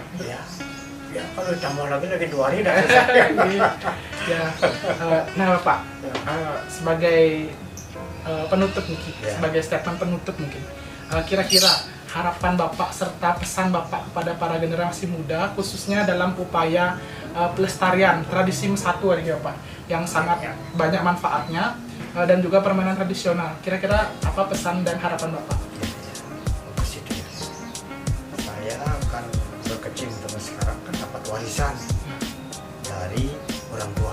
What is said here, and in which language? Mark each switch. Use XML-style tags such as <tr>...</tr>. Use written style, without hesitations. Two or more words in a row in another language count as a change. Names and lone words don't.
<id>Ya, kalau ditambah lagi 2 hari dah selesai. Ya, nah Pak, sebagai penutup mungkin, Ya. sebagai statement penutup mungkin, kira-kira harapan Bapak serta pesan Bapak kepada para generasi muda, khususnya dalam upaya pelestarian tradisi mesatwa ya Pak, yang sangat Ya. banyak manfaatnya dan juga permainan tradisional. Kira-kira apa pesan dan harapan Bapak? Positif. Saya akan berkecimpung sekarang kan dapat warisan dari orang tua.</id>